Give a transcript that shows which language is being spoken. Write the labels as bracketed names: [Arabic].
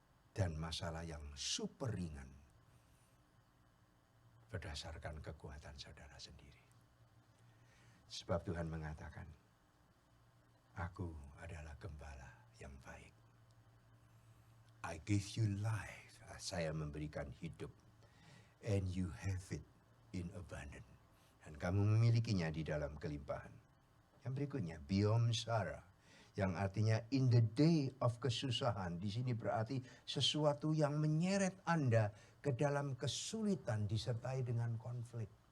[Indonesian] Dan masalah yang super ringan. Berdasarkan kekuatan saudara sendiri. Sebab Tuhan mengatakan, aku adalah gembala yang baik. [English] I give you life. [Indonesian] Saya memberikan hidup. [English] And you have it in abundance. [Indonesian] Dan kamu memilikinya di dalam kelimpahan. Yang berikutnya, Biom Sara. Yang artinya [English] in the day of [Indonesian] kesusahan. Di sini berarti sesuatu yang menyeret Anda ke dalam kesulitan disertai dengan konflik.